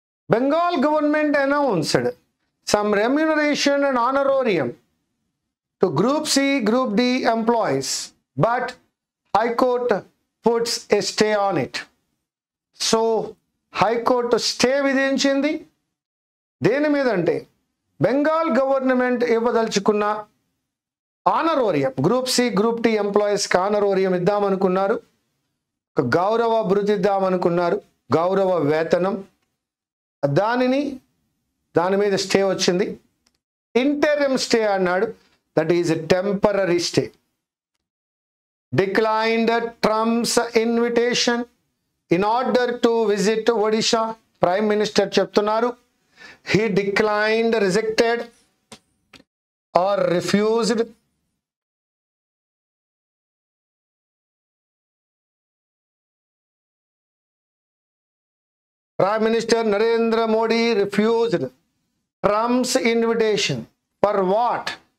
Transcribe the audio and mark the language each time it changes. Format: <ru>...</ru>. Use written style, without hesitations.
<en>Bengal government announced some remuneration and honorarium to Group C, Group D employees, but High Court puts a stay on it.</en> <te>So, High Court stay విధించింది. దేని మీద అంటే Bengal government ఇవ్వదలుచుకున్న honorarium group C group tea employees కి honorarium ఇద్దామనుకున్నారు, గౌరవ భృతి ఇద్దామనుకున్నారు, గౌరవ వేతనం. దాని మీద స్టే వచ్చింది. ఇంటరిమ్ స్టే అన్నాడు.</te> <en>That is temporary stay. Declined Trump's invitation in order to visit Odisha. Prime minister</en> <te>చెప్తున్నారు</te> <en>he declined, rejected or refused Prime Minister Narendra Modi refused Trump's invitation. For what?</en>